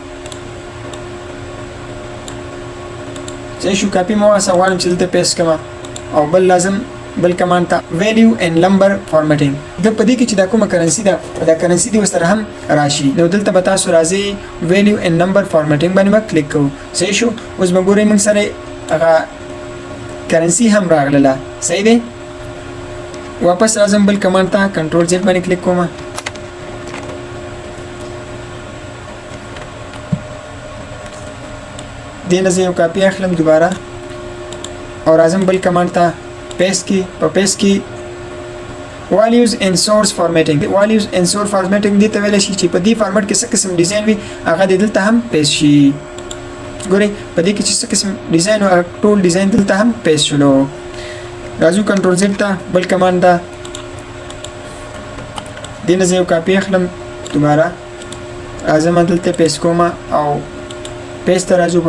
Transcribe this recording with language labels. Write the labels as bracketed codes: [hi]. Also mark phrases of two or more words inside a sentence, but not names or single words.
[ps] صحیح شو کاپي مو واسه غواړم چې دلته پیسټ کړم او بل لازم بل کمانډ ته [en] value and number formatting [ps] د په دې کې چې دا کومه کرنسي ده دا کرنسي دې ورسره هم راشي نو دلته به تاسو راځئ [en] value and number formatting [ps] باندې به کلیک کوو صحیح شو اوس به ګورئ موږ سره هغه کرنسي هم راغله صحیح دی واپس راځم بل کمانډ ته [en] control Z [ps] باندې کلیک کوم دې نه زه یو کاپي اخلم دوباره او راځم بل کمانډ ته پیسټ کې په پیسټ کې [en] values and source formatting values and source formatting [ps] دې ته ویل شي چې په دې فارمټ کې څه قسم ډیزاین وي هغه دلته هم پیسټ شي ګورئ په دې کې چې څه قسم ډیزاین او ټول ډیزاین دلته هم پیسټ شولو. راځو [en] control Z [ps] ته بل کمانډ ده، دې نه زه یو کاپي اخلم، دوباره راځم دلته پیسټ کوم او پیسټ ته راځو.